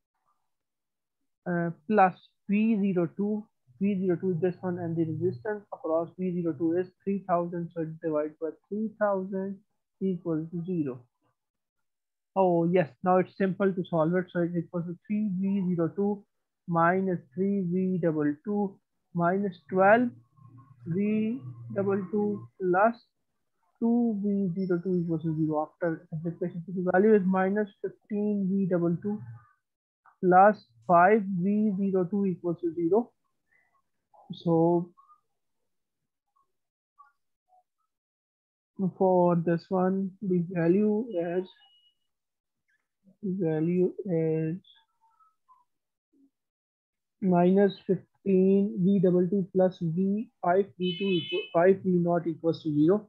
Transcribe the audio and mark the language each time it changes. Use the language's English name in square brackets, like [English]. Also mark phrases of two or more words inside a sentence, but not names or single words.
[English] plus V02 is this one, and the resistance across V02 is 3000, so it divides by 3000 equals to 0. Oh yes, now it's simple to solve it. So it equals to 3V02 minus 3V22 minus 12V22 plus 2V02 equals to 0. After simplification, so the value is minus 15V22 plus 5V02 equals to 0. So for this one, the value is minus 15 V22 plus V5V2 equal 5V0 equals to 0.